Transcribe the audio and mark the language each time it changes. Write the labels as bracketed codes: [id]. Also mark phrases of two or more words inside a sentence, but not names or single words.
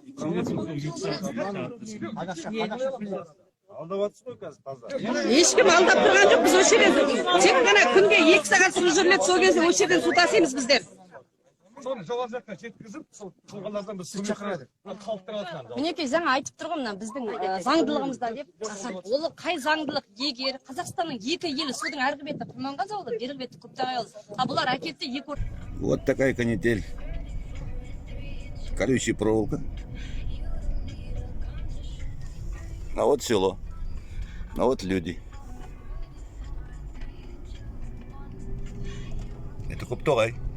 [kk] Ешкім алдап тұрған жоқ, біз осы жерден тек қана күнге 2 сағат су жүріледі, сол кезде осы жерден су тасимыз біздер. Соны жоғары жаққа жеткізіп, сол тұлғалардан біз су шақырады. Халықтың атынан. Мінекей жаңа айтып тұрғым мына біздің заңдылығымызда деп. Ол қай заңдылық? Егер Қазақстанның екі елі судың арғы беті Құрманғазы ауылы, бергі беті Көктоғай ауылы. А бұлар әкетті екі. [ru] Вот такая канитель. Колючая проволока. А вот село. А вот люди. Это Көктоғай.